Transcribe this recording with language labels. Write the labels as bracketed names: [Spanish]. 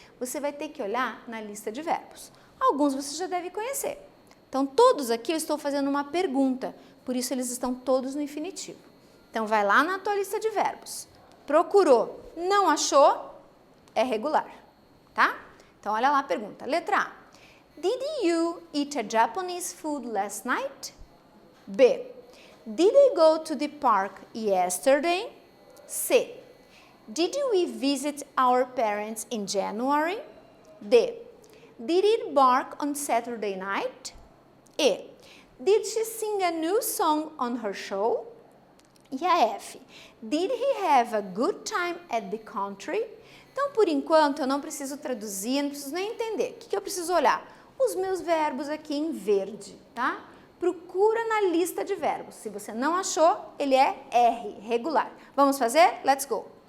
[Portuguese] Você vai ter que olhar na lista de verbos. Alguns você já deve conhecer. Então, todos aqui eu estou fazendo uma pergunta, por isso eles estão todos no infinitivo. Então, vai lá na tua lista de verbos. Procurou, não achou, é regular, tá? Então, olha lá a pergunta. Letra A. [English] Did you eat a Japanese food last night? B. Did I go to the park yesterday? C. Did we visit our parents in January? D. Did it bark on Saturday night? E. Did she sing a new song on her show? [Portuguese] E a F. [English] Did he have a good time at the country? [Portuguese] Então, por enquanto, eu não preciso traduzir, não preciso nem entender. O que eu preciso olhar? Os meus verbos aqui em verde, tá? Procura na lista de verbos. Se você não achou, ele é R, regular. Vamos fazer? [English] Let's go!